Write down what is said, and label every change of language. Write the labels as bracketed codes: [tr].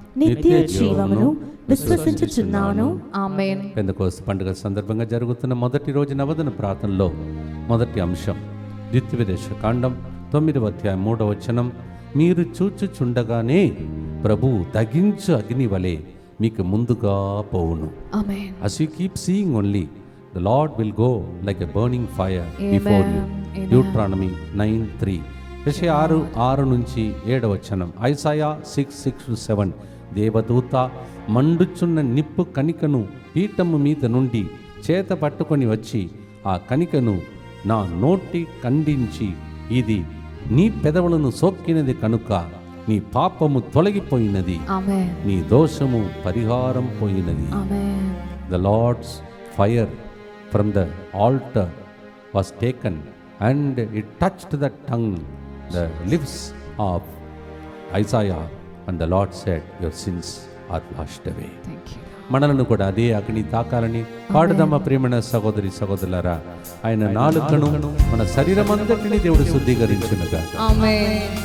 [te] నిత్య జీవమును విశ్వసించుచున్నాను. ఆమేన్. పెంతెకోస్తు పండుగ సందర్భంగా జరుగుతున్న మొదటి రోజు నవదన ప్రార్థనలో మొదటి అంశం ద్వితీయోపదేశ కాండం 9వ అధ్యాయం 3వ వచనం. మీరు చూచుచుండగానే ప్రభువు దగించు అగ్ని వలె మీకు ముందుగా పోవును. ఆమేన్. [en] As you keep seeing only, the Lord will go like a burning fire before you. [te] Deuteronomy 9:3. యెషయా 6 నుంచి 7వ వచనం. [en] Isaiah 6:6-7. [te] దేవదూత మండుచున్న నిప్పు కణికను పీఠము మీద నుండి చేత పట్టుకొని వచ్చి ఆ కణికను నా నోటి ఖండించి, ఇది నీ పెదవులను సోకినది కనుక నీ పాపము తొలగిపోయినది, నీ దోషము పరిహారం పోయినది. [en] The Lord's fire from the altar was taken and it touched the tongue, the lips of Isaiah, and the Lord said, your sins are washed away. [te] మనలను కూడా అదే అగ్ని తాకాలని పాడుదమ్మ ప్రేమణ సహోదరి సహోదరులారా. ఆయన నాలుకను మన శరీరం అంతటిని దేవుడు శుద్ధీకరించునుగా. ఆమేన్.